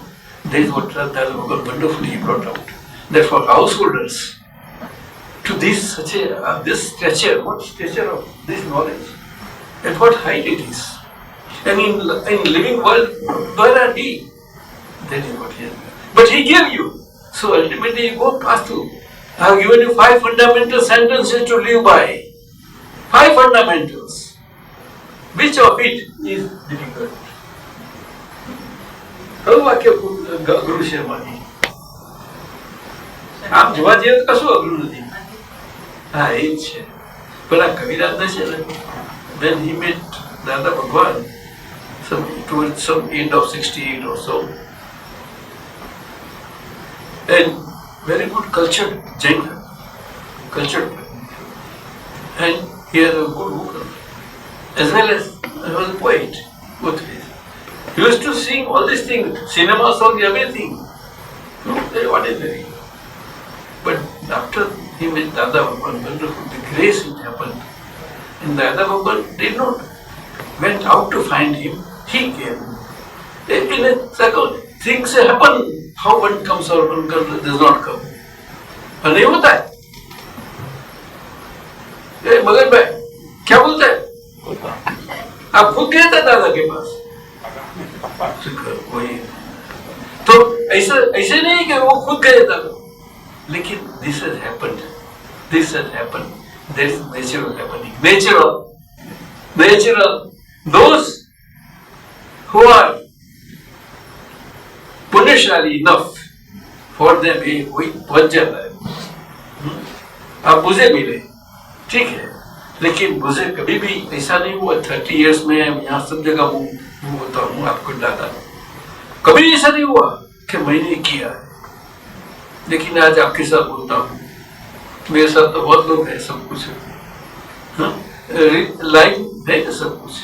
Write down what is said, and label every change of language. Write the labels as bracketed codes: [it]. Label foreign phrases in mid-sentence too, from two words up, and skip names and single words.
[en] That is what Radha wonderfully brought out. That for householders, to this such a this stature, what stature of this knowledge, at what height it is, and in living world, where are he? That is what he has. But he gave you. So ultimately you go past through. I have given you 5 fundamental sentences to live by. 5 fundamentals. Which of it is difficult? [gu] હવે વાક્ય ગુરુ શર્માની આમ જોવા જઈએ તો કશું અઘરું નથી. હા એ જ છે. પણ આ કવિરાજને છે ને, [en] when he met દાદા ભગવાન towards some end of 68 or so, and very good cultured Jain, cultured, and he had a good vocal as well as he was a poet, both ways. He used to sing all these things, cinema songs, everything. No, very ordinary. But after he met Dada Bhagwan, wonderful, the grace it happened. And Dada Bhagwan did not went out to find him, he came. In a circle, things happen. How one comes or one does not come. [hi] और नहीं होता है. मगर भाई क्या बोलता है? आप खुद गए थे दादा के पास. वही. तो ऐसे नहीं कि वो खुद गए थे. [en] लेकिन this has happened. This has happened. That is natural happening. Natural. Those who are पुण्यशाली enough for them [hi] ये कोई पहुंच जाता है. आप मुझे मिले, ठीक है, लेकिन मुझे कभी भी ऐसा नहीं हुआ 30 years में यहाँ सब जगह मैं होता हूँ आपको दादा, कभी ऐसा नहीं हुआ कि मैंने किया है. लेकिन आज आपके साथ बोलता हूँ, मेरे साथ तो बहुत लोग हैं, सब कुछ लाइव है ना सब कुछ.